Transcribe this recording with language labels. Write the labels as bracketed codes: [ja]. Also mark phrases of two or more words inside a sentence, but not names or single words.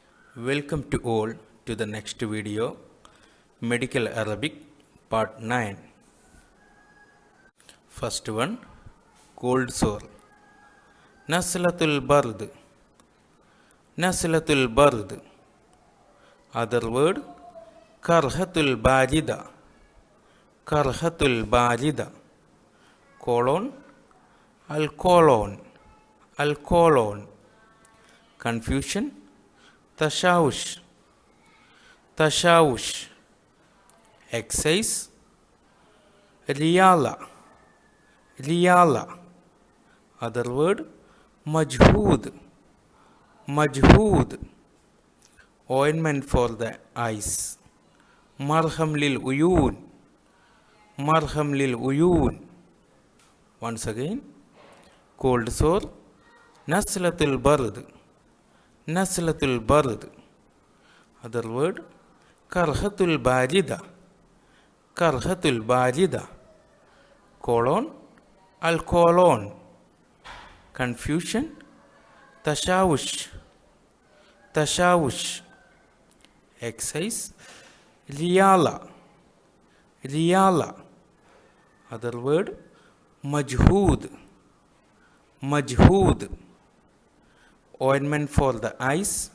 [en] Welcome to all to the next video, Medical Arabic Part 9. First one, cold sore. [ar] نزلة البرد. نزلة البرد. [en] Other word, [ar] قرحة باردة. قرحة باردة. Colon, القولون. القولون. [en] Confusion. [ar] تشوش. تشوش. [en] Exercise. Riyala. Riyala. Other word. [ar] مجهود. مجهود. [en] Ointment for the eyes. [ar] مرهم للعيون. مرهم للعيون. [en] Once again. Cold sore. [ar] نزلة البرد. نزلة البرد. [en] Other word, [ar] قرحة باردة. قرحة باردة. Colon, القولون. [en] Confusion, tashawush. [ar] تشوش. Exercise, رياضة. رياضة. [en] Other word, [ar] مجهود. [en] Majhood. Ointment for the eyes.